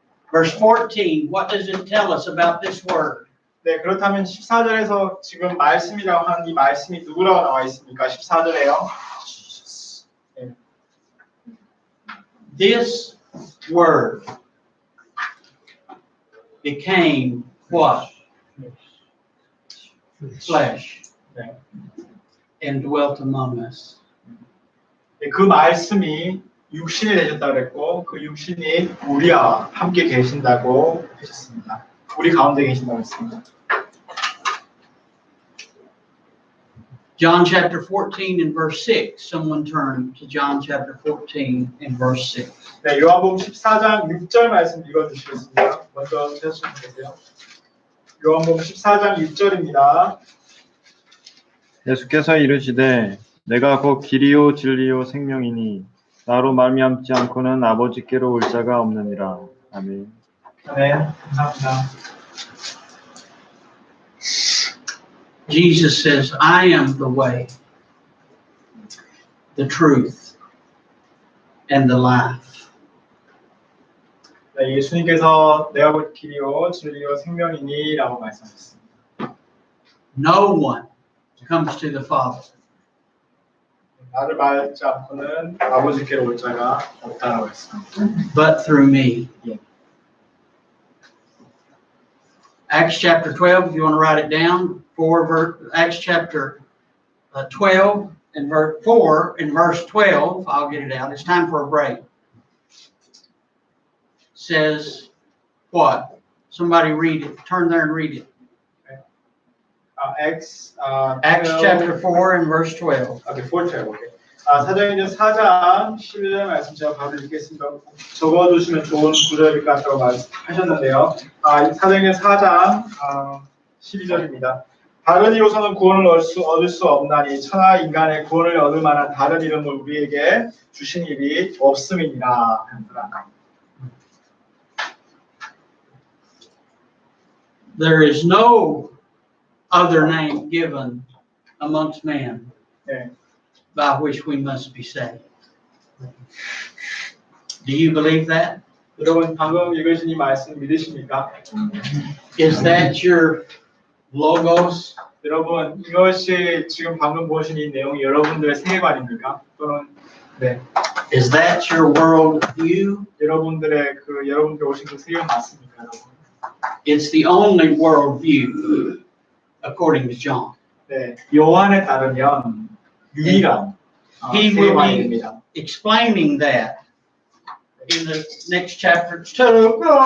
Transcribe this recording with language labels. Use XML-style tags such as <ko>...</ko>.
<en>Verse 14, what does it tell us about this word?</en> <ko>네, 그렇다면 14절에서 지금 말씀이라고 하는 이 말씀이 누구라고 나와 있습니까? 14절에요.</ko> <en>This word became what? Flesh.</en> <ko>네.</ko> <en>And dwelt among us.</en> <ko>네, 그 말씀이 육신이 되셨다고 그랬고 그 육신이 우리와 함께 계신다고 하셨습니다. 우리 가운데 계신다고 했습니다.</ko> <en>John chapter 14 and verse 6. Someone turn to John chapter 14 and verse 6.</en> <ko>네, 요한복음 14장 6절 말씀 읽어주시겠습니다. 먼저 찾으시면 되세요. 요한복음 14장 6절입니다. 예수께서 이르시되 내가 곧 길이요 진리요 생명이니 나로 말미암지 않고는 아버지께로 올 자가 없느니라. 아멘. 네, 감사합니다.</ko> <en>Jesus says, I am the way, the truth, and the life.</en> <ko>네, 예수님께서 내가 곧 길이요 진리요 생명이니라고 말씀하셨습니다.</ko> <en>No one comes to the Father</en> <ko>나를 말하지 않고는 아버지께로 올 자가 없다라고 했습니다.</ko> <en>but through me. Acts chapter 12, if you want to write it down, Acts chapter 12 and verse 4 and verse 12, I'll get it out. It's time for a break. Says what? Somebody read it. Turn there and read it. Acts chapter 4 and verse 12. Okay, 4절. Okay.</en> <ko>사도행전 4장 11절 말씀 제가 바로 읽겠습니다. 적어두시면 좋은 구절일 것 같다고 말씀하셨는데요. 사도행전 4장 12절입니다. 다른 이로서는 구원을 얻을 수 없나니 천하 인간의 구원을 얻을 만한 다른 이름을 우리에게 주신 일이 없음이니라.</ko> <en>There is no other name given amongst men</en> <ko>네.</ko> <en>by which we must be saved. Do you believe that?</en> <ko>여러분 방금 읽으신 이 말씀 믿으십니까?</ko> <en>Is that your logos?</en> <ko>여러분 이것이 지금 방금 보신 이 내용이 여러분들의 세계관입니까? 또는 네.</ko> <en>Is that your world view?</en> <ko>여러분들의 여러분들 오신 그 세계관 맞습니까, 여러분?</ko> <en>It's the only world view according to John.</en> <ko>네, 요한에 따르면 유일한</ko> <en>He will be</en> <ko>세계관입니다.</ko> <en>explaining that in the next chapter 2.</en>